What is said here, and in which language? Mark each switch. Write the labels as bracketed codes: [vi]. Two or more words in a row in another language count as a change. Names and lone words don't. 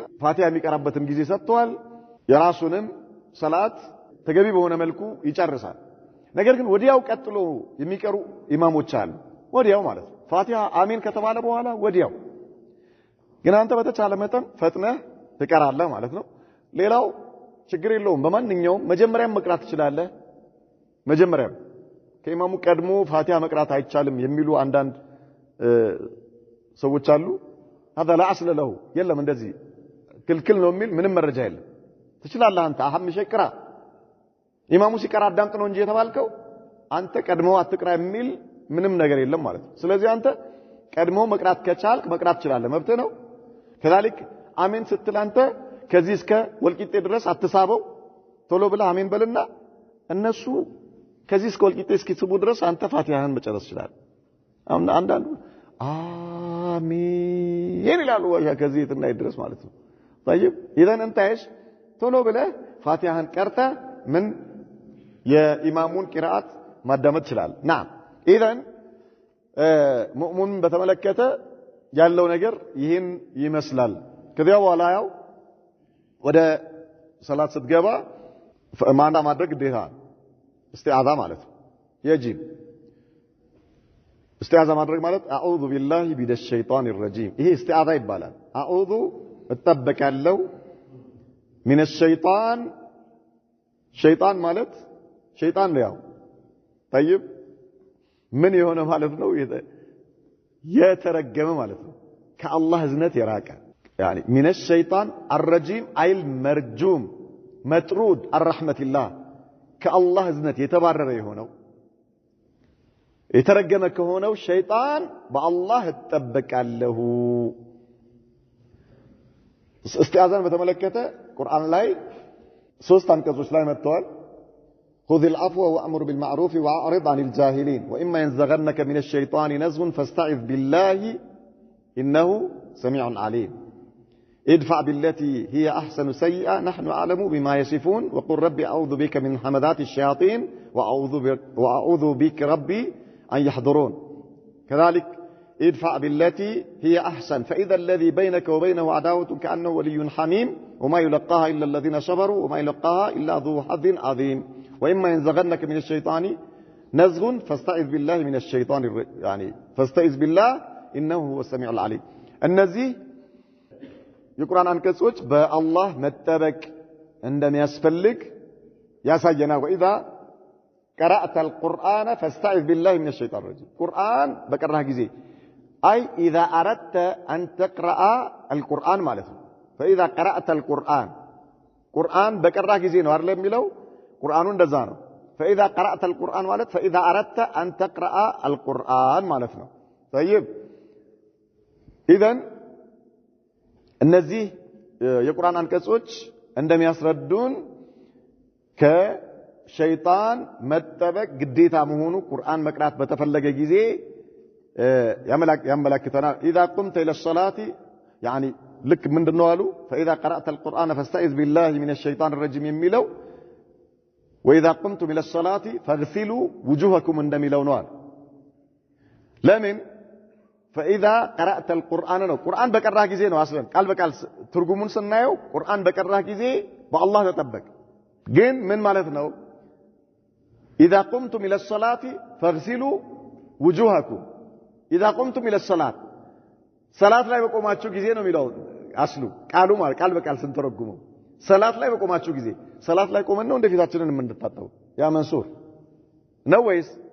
[am] ፋቲሃ የሚቀራበትም ጊዜ ሰጥቷል። የራሱንም ሰላት ተገቢ በሆነ መልኩ ይጨርሳል። ነገር ግን ወዲያው ቀጥሎ የሚቀሩ ኢማሞች አሉ። ወዲያው ማለት ነው ፋቲሃ አሚን ከተባለ በኋላ ወዲያው። ግን አንተ በተቻለ መጠን ፈጥነህ ትቀራለህ ማለት ነው። ሌላው ችግር የለውም። በማንኛውም መጀመሪያም መቅራት ትችላለህ። መጀመሪያም ከኢማሙ ቀድሞ ፋቲሃ መቅራት አይቻልም የሚሉ አንዳንድ ሰዎች አሉ [ar] هذا لا اصل له [am] የለም እንደዚህ ክልክል ነው የሚል ምንም መረጃ የለም ትችላለህ አንተ አህም ሸቅራ ኢማሙ ሲቀራ አዳምጥ ነው እንጂ የተባልከው አንተ ቀድሞ አትቅራ የሚል ምንም ነገር የለም ማለት ነው ስለዚህ አንተ ቀድሞ መቅራት ከቻልክ መቅራት ትችላለህ መብት ነው كذلك አሜን ስትል አንተ ከዚህ እስከ ወልቂጤ ድረስ አትሳበው ቶሎ ብለህ አሜን በልና እነሱ ከዚህ እስከ ወልቂጤ እስኪስቡ ድረስ አንተ ፋቲሃን መጨረስ ይችላል አንዳንዱ አሜን ይላሉ ከዚህ የትና ድረስ ማለት ነው [ar] طيب اذا انت ايش [am] ቶሎ ብለህ ፋቲሃን ቀርተ ምን የኢማሙን ቂራአት ማዳመጥ ይችላል [ar] نعم اذا [am] ሙእሚን በተመለከተ ያለው ነገር ይሄን ይመስላል ከዚያ በኋላ ያው ወደ ሰላት ስትገባ ማንዳ ማድረግ ግዴታ استعاذة ማለት [ar] يجب استعاذة [am] ማድረግ ማለት [ar] اعوذ بالله من الشيطان الرجيم [am] ይሄ استعاذة ይባላል اعوذ እጠበቃለሁ [ar] من الشيطان [am] شيطان ማለት شيطان ነው ያው طيب ምን የሆነ ማለት ነው የተረገመ ማለት ነው ከአላህ እዝነት የራቀ [ar] يعني من الشيطان الرجيم أي المرجوم مطرود الرحمة الله كالله [am] እዝነት የተባረረ የሆነው የተረገመ ከሆነው ሸይጣን በአላህ እጠበቃለሁ استعاذة በተመለከተ ቁርአን ላይ 3 አንቀጾች ላይ መጥተዋል [ar] خذ العفو وأمر بالمعروف وأعرض عن الجاهلين وإما ينزغنك من الشيطان نزغ فاستعذ بالله إنه سميع عليم ادفع بالتي هي أحسن سيئة نحن أعلم بما يصفون وقل ربي أعوذ بك من همذات الشياطين وأعوذ بك ربي أن يحضرون كذلك ادفع بالتي هي أحسن فإذا الذي بينك وبينه عداوة كأنه ولي حميم وما يلقاها إلا الذين صبروا وما يلقاها إلا ذو حظ عظيم وإما ينزغنك من الشيطان نزغ فاستعذ بالله من الشيطان يعني فاستعذ بالله إنه هو السميع العليم النزيه [am] የቁርአን አንቀጾች በአላህ መጠበቅ እንደሚያስፈልግ ያሳየናል [ar] وإذا قرأت القرآن فاستعذ بالله من الشيطان الرجيم [am] ቁርአን በቀራህ ጊዜ [ar] أي إذا أردت أن تقرأ القرآن [am] ማለት ነው [ar] فإذا قرأت القرآن [am] ቁርአን በቀራህ ጊዜ ነው አይደል የሚለው ቁርአኑ እንደዛ ነው [ar] فإذا قرأت القرآن ማለት فإذا أردت أن تقرأ القرآن [am] ማለት ነው [ar] طيب إذن [am] እነዚህ የቁርአን አንቀጾች እንደሚያስረዱን ከሸይጣን መጠበቅ ግዴታ መሆኑ ቁርአን መቅራት በተፈለገ ጊዜ ያመላክተናል [ar] إذا قمت إلى الصلاة يعني [am] ልክ ምንድነው አሉ [ar] فإذا قرأت القرآن فاستعذ بالله من الشيطان الرجيم የሚለው وإذا قمتم إلى الصلاة فاغسلوا وجوهكم [am] እንደሚለው ነው ለምን [ar] فإذا قرأت القرآن [am] ነው ቁርአን በቀራህ ጊዜ ነው አስለን ቃል በቃል ትርጉሙን ስናየው ቁርአን በቀራህ ጊዜ በአላህ ተጠበቅ ግን ምን ማለት ነው [ar] إذا قمتم إلى الصلاة فاغسلوا وجوهكم إذا قمتم إلى الصلاة [am] ሰላት ላይ በቆማችሁ ጊዜ ነው የሚለው አስሉ ቃሉ ማለት ቃል በቃል ስንተረጉመው ሰላት ላይ በቆማችሁ ጊዜ ሰላት ላይ ቆመን ነው እንደፊታችንን የምንታጠበው ያ መንሱር ነው ወይስ